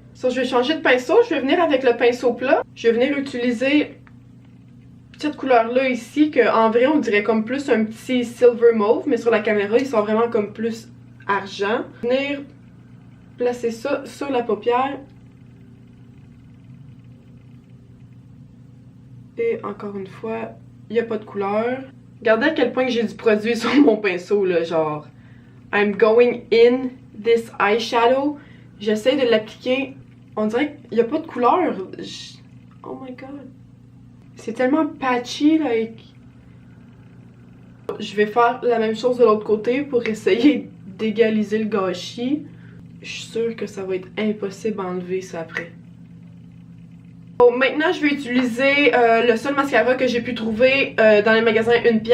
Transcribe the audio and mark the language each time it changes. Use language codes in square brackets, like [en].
[fr] So, je vais changer de pinceau, je vais venir avec le pinceau plat. Je vais venir utiliser cette couleur-là ici, que en vrai on dirait comme plus un petit silver mauve, mais sur la caméra ils sont vraiment comme plus argent. Venir placer ça sur la paupière. Et encore une fois, il n'y a pas de couleur. Regardez à quel point j'ai du produit sur mon pinceau, là, genre... [en] I'm going in this eyeshadow. [fr] J'essaie de l'appliquer. On dirait qu'il n'y a pas de couleur. [en] Oh my god. [fr] C'est tellement [en] patchy, like... [fr] Je vais faire la même chose de l'autre côté pour essayer d'égaliser le gâchis. Je suis sûre que ça va être impossible à enlever ça après. Bon, maintenant, je vais utiliser le seul mascara que j'ai pu trouver dans les magasins 1$.